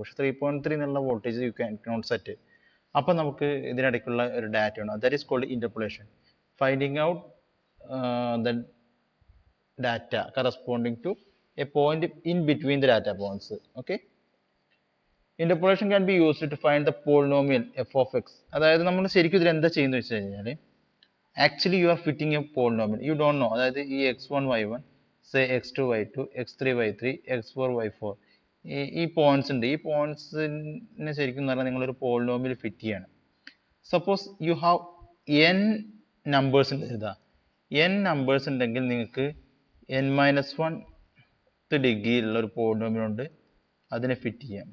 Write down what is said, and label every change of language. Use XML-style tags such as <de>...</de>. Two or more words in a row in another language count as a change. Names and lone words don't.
<ml>പക്ഷേ 3.3 എന്നുള്ള വോൾട്ടേജ്</ml> <en>you can not set.</en> <ml>അപ്പം നമുക്ക് ഇതിനിടയ്ക്കുള്ള ഒരു ഡാറ്റ ആണ്,</ml> <en>that is called interpolation. finding out the data corresponding to a point in between the data points. okay, interpolation can be used to find the polynomial f of x.</en> <ml>അതായത് നമ്മൾ ശരിക്കും ഇതിൽ എന്താ ചെയ്യുന്നത് വെച്ച് കഴിഞ്ഞാൽ</ml> <en>actually you are fitting a polynomial you don't know.</en> <ml>അതായത് ഈ x1 y1 സേ x2 y2 x3 y3 x4 y4 ഈ പോയിന്റ്സ് ഉണ്ട്. ഈ പോയിന്റ്സിനെ ശരിക്കും പറഞ്ഞാൽ നിങ്ങളൊരു</ml> <en>polynomial fit</en> <ml>ചെയ്യാണ്.</ml> <en>suppose you have n numbers</en> <ml>ഉണ്ട് എഴുതാം. n നമ്പേഴ്സ് ഉണ്ടെങ്കിൽ നിങ്ങൾക്ക് n-1 ഡിഗ്രിയിലുള്ള ഒരു പോളിനോമിയൽ ഉണ്ട്, അതിനെ ഫിറ്റ് ചെയ്യാം.</ml>